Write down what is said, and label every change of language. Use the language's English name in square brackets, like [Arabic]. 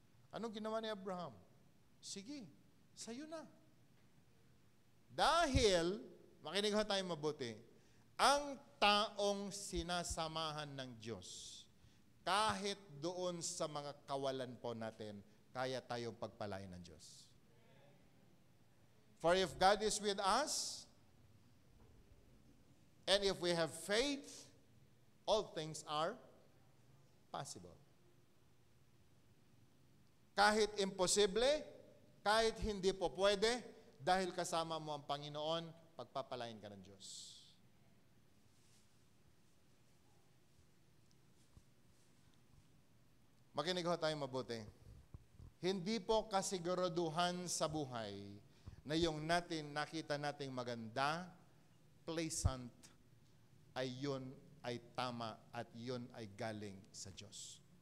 [Filipino] Anong ginawa ni Abraham? Sige, sa'yo na. Dahil, makinig ho tayo mabuti, ang taong sinasamahan ng Diyos, kahit doon sa mga kawalan po natin, kaya tayong pagpalain ng Diyos. [English] For if God is with us, and if we have faith, all things are possible. [Filipino] Kahit imposible, kahit hindi po pwede, dahil kasama mo ang Panginoon, pagpapalain ka ng Diyos. Makinig ho tayo mabuti. Hindi po kasiguraduhan sa buhay na yung nakita nating maganda, pleasant, ay yun ay tama at yun ay galing sa Diyos.